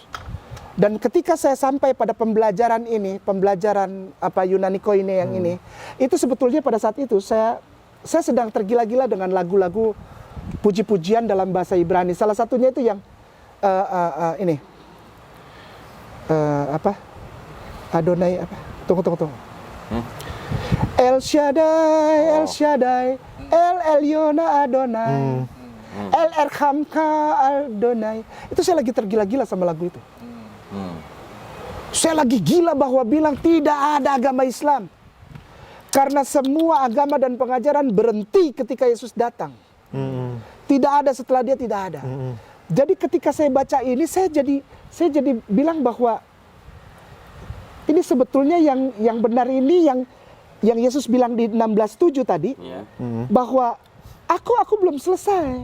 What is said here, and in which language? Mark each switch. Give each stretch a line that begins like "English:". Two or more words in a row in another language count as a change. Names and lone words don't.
Indonesian: Dan ketika saya sampai pada pembelajaran ini, pembelajaran Yunani Koine yang ini, itu sebetulnya pada saat itu saya sedang tergila-gila dengan lagu-lagu puji-pujian dalam bahasa Ibrani. Salah satunya itu yang ini. Adonai apa? Tunggu.
Hebrew: אל שדי, אל שדי, אל עליון אדוני, אל ארחמך אדוני.
Indonesian: Itu saya lagi tergila-gila sama lagu itu. Saya lagi gila bahwa bilang tidak ada agama Islam. Karena semua agama dan pengajaran berhenti ketika Yesus datang. Tidak ada setelah dia, tidak ada. Jadi ketika saya baca ini, saya jadi bilang bahwa ini sebetulnya yang benar ini yang Yesus bilang di 16:7 tadi, bahwa aku belum selesai.